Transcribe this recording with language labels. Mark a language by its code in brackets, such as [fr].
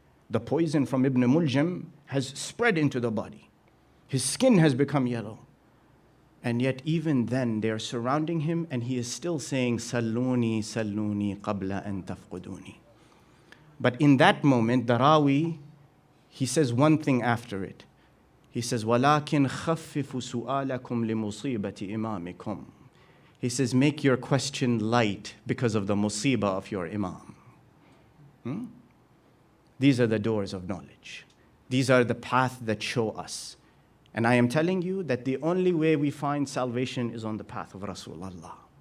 [en] The poison from Ibn Muljam has spread into the body. His skin has become yellow. And yet even then they are surrounding him and he is still saying, [ar] Salluni qabla an tafquduni. [en] But in that moment, the Rawi, he says one thing after it. He says, [ar] وَلَكِنْ خَفِّفُ سُؤَالَكُمْ لِمُصِيبَةِ إِمَامِكُمْ. [en] He says, make your question light because of the musibah of your Imam. These are the doors of knowledge. These are the path that show us. And I am telling you that the only way we find salvation is on the path of Rasulullah.